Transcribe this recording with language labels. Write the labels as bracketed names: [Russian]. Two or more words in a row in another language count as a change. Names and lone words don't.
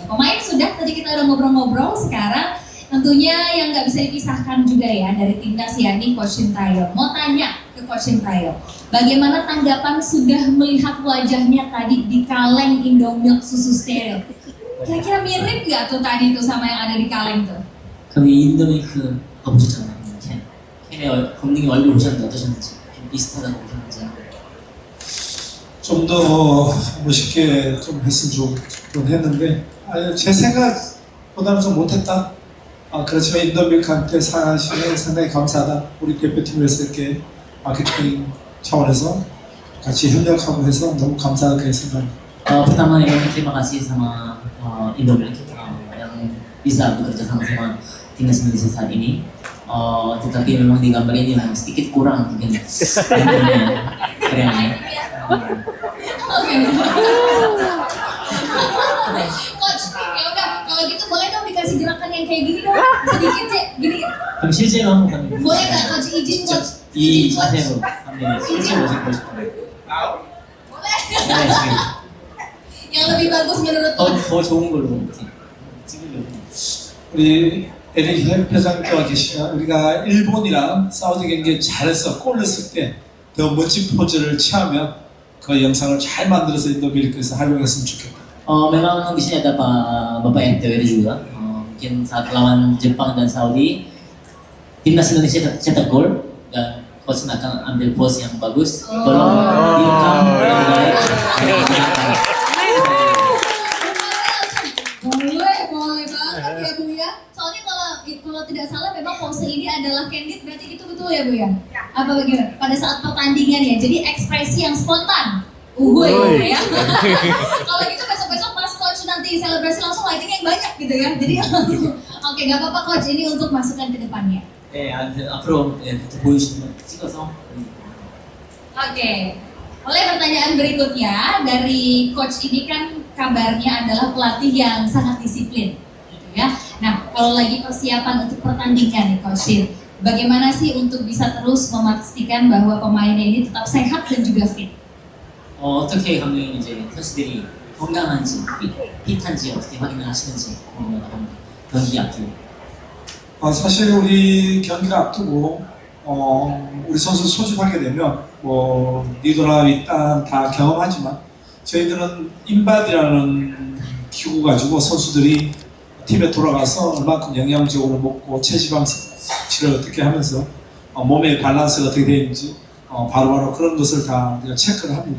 [Indonesian] Pemain sudah, tadi kita udah ngobrol-ngobrol, sekarang tentunya yang nggak bisa dipisahkan juga ya dari timnas yakni Coach Sintayong. Mau tanya ke Coach Sintayong, bagaimana tanggapan sudah melihat wajahnya tadi di kaleng Indomilk susu steril? Kira-kira mirip nggak tuh tadi tuh sama yang ada di kaleng tuh? [Korean] 그 인더메이크 가보셨잖아요. 캔의 검증이 얼굴 보셨는데 어떠셨는지, 좀 비슷하다고 보셨는지. 좀 더 멋있게 좀 했으면 좋긴 했는데 제 생각보다는 좀 못했다. 그렇지만 인더밀크한테 사실은 상당히 감사하다. 우리 대표팀에서 이렇게 마케팅 차원에서 같이 협력하고 해서 너무 감사하게 생각합니다. [Indonesian] Pertama yang terima kasih sama Indomilk yang bisa bekerja sama timnas Indonesia saat ini. Tetapi memang di gambar ini memang sedikit kurang mungkin kerennya. Oke. Coach, ya udah kalau gitu boleh dong dikasih gerakan yang kayak gini dong, sedikit Cek, gini. [Korean] 그럼 실제로 한번 [Indonesian] Boleh nggak Coach izin Coach? [Korean] 이 [Indonesian] Izin Coach. [Korean] 자세로 한번 실제 모습 보고 싶어요. [Indonesian] Boleh. Yang lebih bagus menurut Coach. [Korean] 더 좋은 걸로 찍으려고. 우리 에릭 회장님과 계시면 우리가 일본이랑 사우디 경기에 잘해서 골 넣었을 때 더 멋진 포즈를 취하면 그 영상을 잘 만들어서 인더밀크에서 활용했으면 좋겠다. [Indonesian] Memang di sini ada Bapak RTWD juga. Mungkin saat lawan Jepang dan Saudi, timnas Indonesia cetak gol dan coach akan ambil pose yang bagus, tolong direkam dengan baik. Boleh banget ya Bu ya. Soalnya kalau tidak salah memang pose ini adalah candid, berarti itu betul ya Bu ya? Apa bagaimana? Pada saat pertandingan ya, jadi ekspresi yang spontan. Ya. Kalau gitu besok-besok pas Coach nanti selebrasi langsung lighting yang banyak gitu ya. Jadi langsung. Oke, nggak apa-apa Coach, ini untuk masukan ke depannya. [Korean] 앞으로 보여주시면 찍어서. [Indonesian] Oke. Oleh pertanyaan berikutnya dari Coach ini kan kabarnya adalah pelatih yang sangat disiplin, gitu ya. Nah, kalau lagi persiapan untuk pertandingan nih Coach Shin, bagaimana sih untuk bisa terus memastikan bahwa pemainnya ini tetap sehat dan juga fit? [Korean] 어떻게 감독님 이제 선수들이 건강한지, 핏한지 어떻게 확인을 하시는지 경기 앞두고. 사실 우리 경기를 앞두고 우리 선수 소집하게 되면 뭐 리더나 윗단 다 경험하지만 저희들은 인바디라는 기구 가지고 선수들이 팀에 돌아가서 얼마큼 영양적으로 먹고 체지방 섭취를 어떻게 하면서 몸의 밸런스가 어떻게 되는지 바로바로 그런 것을 다 우리가 체크를 합니다.